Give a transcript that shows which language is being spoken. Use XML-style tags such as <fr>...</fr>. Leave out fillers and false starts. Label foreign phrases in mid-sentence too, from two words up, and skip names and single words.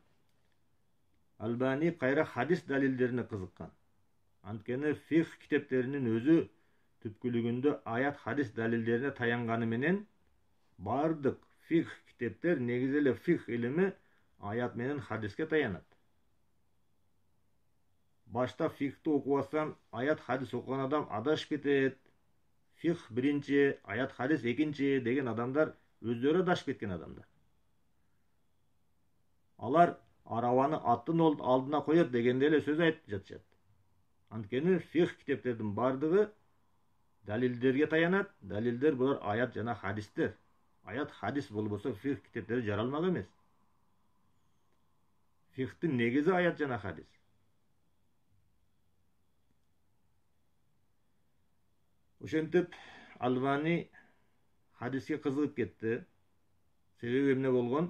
<ky>Albani кайра hadis далилдерине кызыккан. Анткени фикх китептеринин өзү түпкүлүгүндө аят hadis далилдерине таянганы менен бардык фикх китептер негизи эле фикх илими аят менен hadisке таянат. Башта фикхти окубасам аят hadis окуган адам адашып кетет. Фикх биринчи, аят hadis экинчи деген адамдар өздөрү адашып кеткен адамдар. Алар арабаны аттын алдына коет дегенде эле сөз айтып жатышат. Анткени фикх китептердин бардыгы далилдерге таянат. Далилдер булар аят жана hadistер. Аят hadis болбосо фикх китептери жаралмак эмес. Фикхтин негизи аят жана hadis. Ошентип Albani hadisке кызыгып кетти. Себеби эмне болгон?</ky>